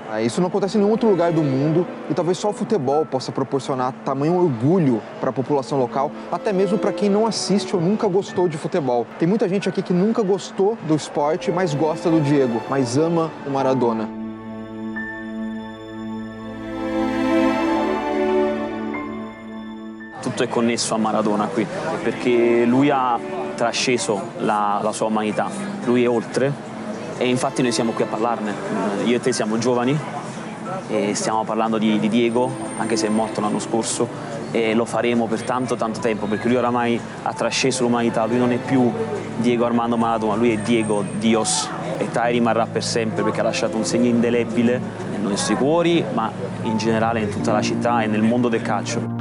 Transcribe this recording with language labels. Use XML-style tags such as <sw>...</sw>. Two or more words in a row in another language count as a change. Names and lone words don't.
<pt>Isso não acontece em nenhum outro lugar do mundo e talvez só o futebol possa proporcionar tamanho orgulho para a população local, até mesmo para quem não assiste ou nunca gostou de futebol. Tem muita gente aqui que nunca gostou do esporte, mas gosta do Diego, mas ama o Maradona.</pt> <it>Tutto è connesso a Maradona qui, perché lui ha trasceso la sua umanità, lui è oltre. E infatti noi siamo qui a parlarne. Io e te siamo giovani e stiamo parlando di Diego, anche se è morto l'anno scorso, e lo faremo per tanto tempo, perché lui oramai ha trasceso l'umanità, lui non è più Diego Armando Maradona, lui è Diego Dios, e Tai rimarrà per sempre perché ha lasciato un segno indelebile nei nostri cuori, ma in generale in tutta la città e nel mondo del calcio.</it>